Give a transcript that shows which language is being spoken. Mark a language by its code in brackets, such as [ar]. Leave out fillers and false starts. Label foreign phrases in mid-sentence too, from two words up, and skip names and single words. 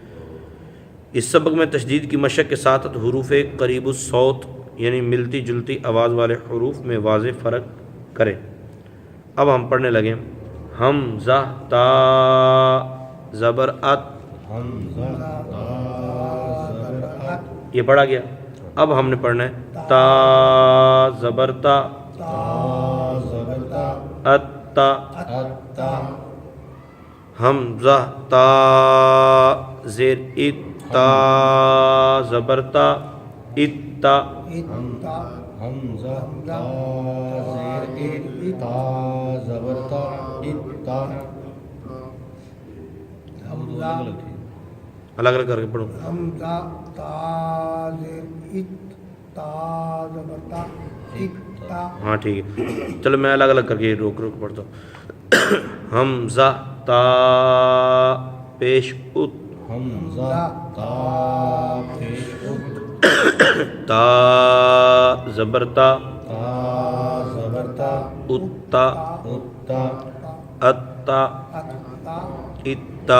[ur] اس سبق میں تشدید کی مشق کے ساتھ حروف قریب الصوت یعنی ملتی جلتی آواز والے حروف میں واضح فرق کریں۔ اب ہم پڑھنے لگیں۔ حمزہ تا زبر ات، یہ پڑھا گیا۔ اب ہم نے پڑھنا ہے تا زبر تا، ات تا، حمزہ تا زیر ات تا زبر تا ات تا، حمزہ تا زیر تا زبر تا اتا، الگ الگ کر کے پڑھو۔ حمزہ تا زیر ات تا زبر تا اتا، ہاں ٹھیک ہے، چلو میں الگ الگ کر کے روک پڑھتا ہوں۔ حمزہ تا پیش ات، حمزہ تا پیش ات، تا زبر تا تا زبر تا [ar] اتا اتا، اتا اتا اتا